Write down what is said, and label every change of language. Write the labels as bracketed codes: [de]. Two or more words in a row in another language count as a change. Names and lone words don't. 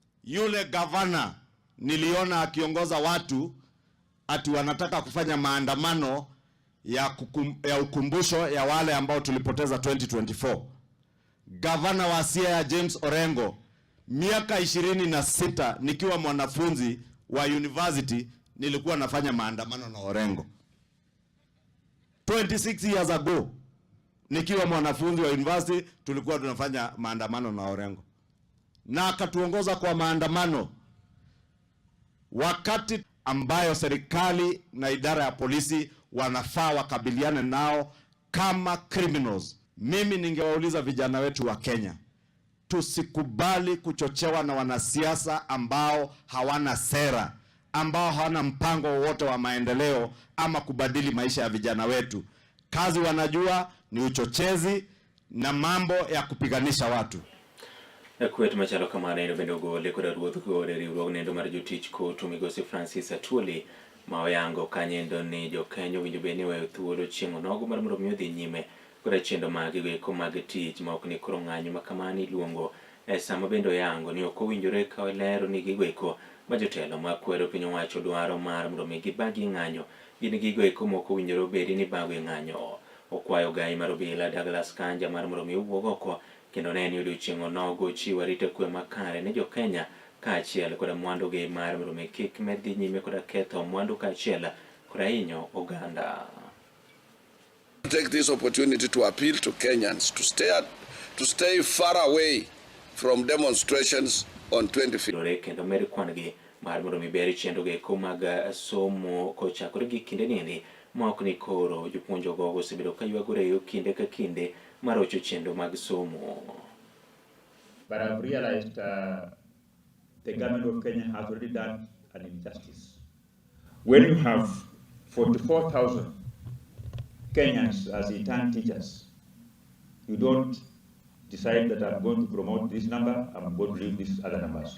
[sw] Yule gavana niliona akiongoza watu ati wanataka kufanya maandamano ya ukumbusho ya wale ambao tulipoteza 2024. Gavana wa Siaya James Orengo, miaka 26 nikiwa mwanafunzi wa university nilikuwa nafanya maandamano na Orengo. [en] 26 years ago [sw] nikiwa mwanafunzi wa university tulikuwa tunafanya maandamano na Orengo. Na akatuongoza kwa maandamano wakati ambayo serikali na idara ya polisi wanafaa wakabiliane nao kama criminals. Mimi ningewauliza vijana wetu wa Kenya, tusikubali kuchochewa na wanasiasa ambao hawana sera, ambao hawana mpango wowote wa maendeleo ama kubadili maisha ya vijana wetu. Kazi wanajua ni uchochezi na mambo ya kupiganisha watu. [luo] Kwet machalo kamano eno bende ogole kod ruoth kod riwruok nendo mar jotich kotu migosi Francis Atwoli ma oyango kanyendo ni jokenya winjo bende weyo thuolo chieng' onogo mar mondo mi odhi nyime kod chendo mag eko mag tich ma ok ni koro ng'anyo ma kamano iluongo sama bende oyango ni ok owinjore ka olero ni gigo eko ma jotelo ma kwedo piny owacho dwaro mar mondo mi gibagi ng'anyo gin gigo eko ma ok owinjore obedi ni bago ng'anyo. Okwayo gai mar obila Douglas Kanja mar mondo mi owuog oko kendo ne ni odiechieng' onogo chiwo arita kwe makare ne jokenya kaachiel kod mwandu gi mar mondo mi kik medhi nyime kod ketho mwandu kaachiel kod hinyo oganda. [en] Take this opportunity to appeal to Kenyans to stay far away from demonstrations on 25th. [luo] Kendo med kwan gi mar mondo mi ber chendo gi eko mag somo kochakore gi kinde nini ma ok ni koro jopuonjo go osebedo ka ywagore yo kinde ka kinde mar ocho chendo mag somo. [en] But I've realized the government of Kenya has already done an injustice. When you have 44,000 Kenyans as intern teachers, you don't decide that I'm going to promote this number, I'm going to leave these other numbers.